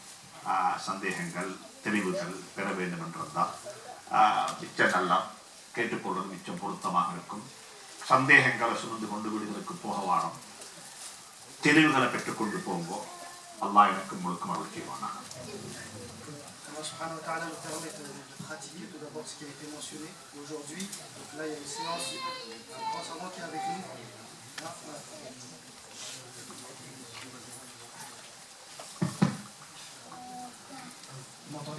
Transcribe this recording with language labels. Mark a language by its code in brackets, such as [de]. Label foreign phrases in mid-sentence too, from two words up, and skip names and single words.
[ta] சந்தேகங்கள் தெளிவுகள் பெற வேண்டும் என்றிருந்தால் மிச்சம் நல்லா கேட்டுக்கொள்வது மிச்சம் பொருத்தமாக இருக்கும். சந்தேகங்களை சுமந்து கொண்டு விடுதலுக்கு போக வாரம், தெளிவுகளை பெற்றுக்கொண்டு போங்கோ. அல்லாஹ் எனக்கு முழுக்க அருள் செய்வானாக. [ar] الله سبحانه وتعالى [fr] nous permet de pratiquer tout d'abord ce qui a été mentionné aujourd'hui. Là, il y a une séance, un grand savant qui est avec nous. Vous m'entendez?